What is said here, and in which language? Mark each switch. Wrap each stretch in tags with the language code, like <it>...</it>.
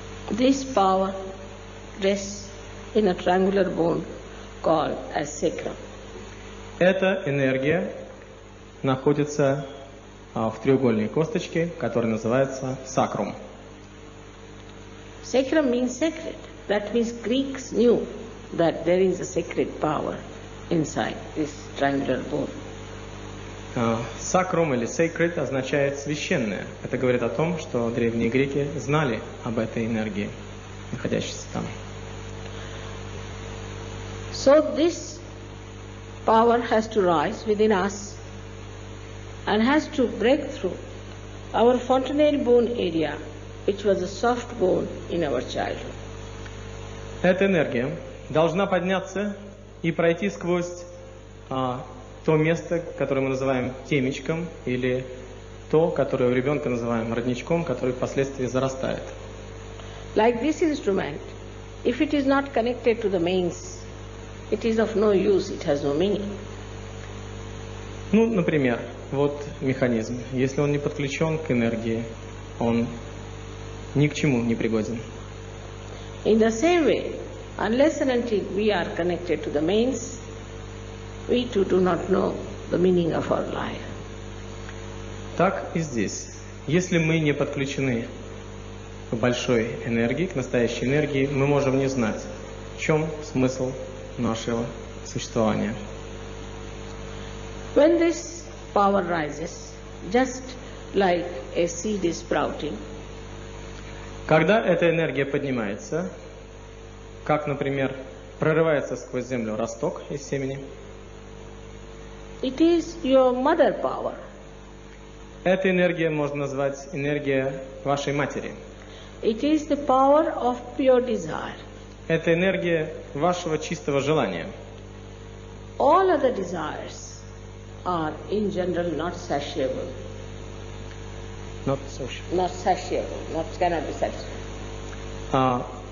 <en>This power rests in a triangular bone called as sacrum.</en> <ru>Эта энергия находится в треугольной косточке, которая называется сакрум.</ru> <en>Sacrum means sacred. That means Greeks knew that there is a sacred power inside this triangular bone.</en> <ru>Сакрум или sacred означает священное. Это говорит о том, что древние греки знали об этой энергии, находящейся там.</ru> <en>So this power has to rise within us and has to break through our fontanelle bone area, which was a soft bone in our childhood.</en> <ru>Эта энергия должна подняться и пройти сквозь то место, которое мы называем темечком, или то, которое у ребенка называем родничком, который впоследствии зарастает.</ru> <en>Like this instrument, if it is not connected to the mains, it is of no use, it has no meaning.</en> <ru>Ну, например, вот механизм. Если он не подключен к энергии, он ни к чему не пригоден.</ru> <en>In the same way, unless and until we are connected to the mains, we too do not know the meaning of our life.</en> <ru>Так и здесь. Если мы не подключены к большой энергии, к настоящей энергии, мы можем не знать, в чем смысл нашего существования.</ru> <en>When this power rises, just like a seed is sprouting,</en> <ru>Когда эта энергия поднимается, как, например, прорывается сквозь землю росток из семени,</ru> <en>it is your mother power.</en> <ru>эта энергия можно назвать энергия вашей матери.</ru> <en>It is the power of pure desire.</en> <ru>Это энергия вашего чистого желания.</ru> <en>All other desires are in general not satiable. Not social. Not satiable, cannot be satisfied.</en>